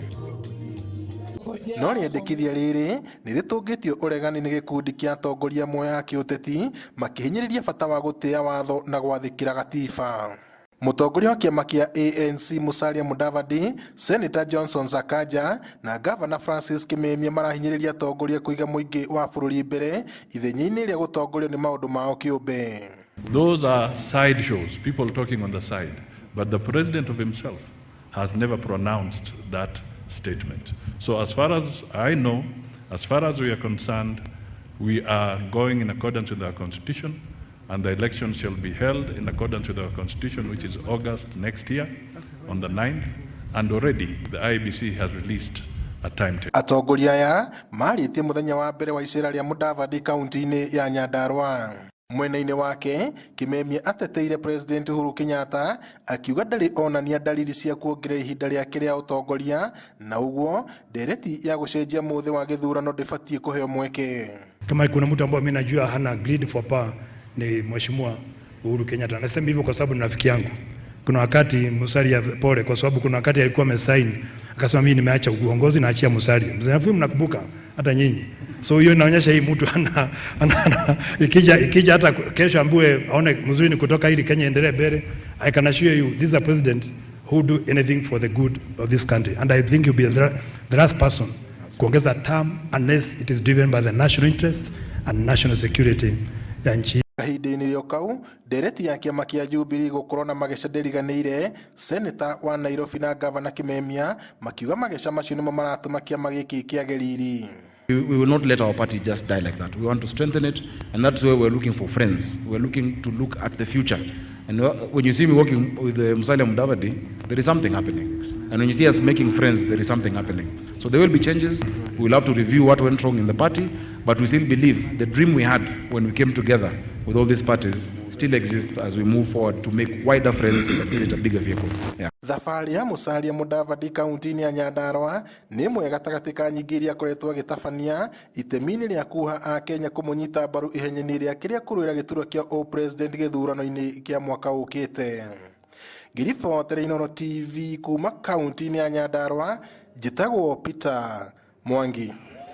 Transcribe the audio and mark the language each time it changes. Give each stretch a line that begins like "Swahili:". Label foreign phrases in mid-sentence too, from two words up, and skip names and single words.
Kikuyu: No rĩendekithia rĩrĩ nĩ rĩtũngĩtio ũregani nĩ gĩkundi kĩa atongoria amwe a kĩũteti makĩhinyĩrĩria bata wa gũtĩĩa watho na gwathĩkĩra gatiba. Mũtongoria wa kĩama kĩa ANC Musalia Mudavadi, Senator Johnson Sakaja na Governor Francis Kimemia marahinyĩrĩria atongoria kũiga mũingĩ wa bũrũri mbere ithenya-inĩ rĩa gũtongorio nĩ maũndũ mao kĩũmbe.
English: Those are side shows, people talking on the side, but the president of himself has never pronounced that statement. So as far as I know, as far as we are concerned, we are going in accordance with our constitution, and the election shall be held in accordance with our constitution, which is August next year on the 9th, and already the IEBC has released a timetable.
Kikuyu: Atongoria aya marĩtie mũthenya wa mbere wa icera rĩa Mudavadi kaunti-inĩ ya Nyandarua. Mwena-inĩ wake, Kimemia ateteire President Uhuru Kenyatta akiuga ndarĩ onania dalili cia kuongerera ihinda rĩake rĩa ũtongoria, na ũguo ndereti ya gũcenjia mũthĩ wa gĩthurano ndĩbatiĩ kũheo mweke.
Swahili: Kama kuna mtu ambaye mimi najua hana
English: greed for power
Swahili: ni Mheshimiwa Uhuru Kenyatta. Nasema hivyo kwa sababu ni rafiki yangu. Kuna wakati Musalia pole, kwa sababu kuna wakati alikuwa amesign akasema mimi nimeacha uongozi na achia Musalia. Mnafikiri mnakumbuka hata nyinyi. So hiyo inaonyesha hii mtu ikija hata kesho ambue aone mzuri ni kutoka ili Kenya endelee mbele.
English: I can assure you this is a president who do anything for the good of this country, and I think you'll be the last person
Swahili: kuongeza term
English: unless it is driven by the national interest and national security
Swahili: ya nchi.
Kikuyu: Kahinda-inĩ rĩo kau, ndereti ya kĩama kĩa Jubilee gũkorwo na mageca ndĩriganĩire, Senator wa Nairobi na Governor Kimemia makiuga mageca macio nĩmo maratũma kĩama gĩkĩ kĩage riri.
English: We will not let our party just die like that. We want to strengthen it, and that's why we're looking for friends. We're looking to look at the future. And when you see me working with Musalia Mudavadi, there is something happening. And when you see us making friends, there is something happening. So there will be changes. We will have to review what went wrong in the party, but we still believe the dream we had when we came together with all these parties still exists as we move forward to make wider friends and build a bigger vehicle. Yeah.
Kikuyu: Thabarĩ ya Musalia Mudavadi kaunti-inĩ ya Nyandarua nĩ ĩmwe gatagatĩ ka nyingĩ iria akoretwo agĩtabania itemi-inĩ rĩa kuoha a Kenya kũmũnyita mbaru ihenya-inĩ rĩake rĩa kũrũĩra gĩturwa kĩa ũpresident gĩthurano-inĩ kĩa mwaka ũkĩte. Ngiribotere Inooro TV kuma kaunti-inĩ ya Nyandarua, njĩtagwo Peter Mwangi.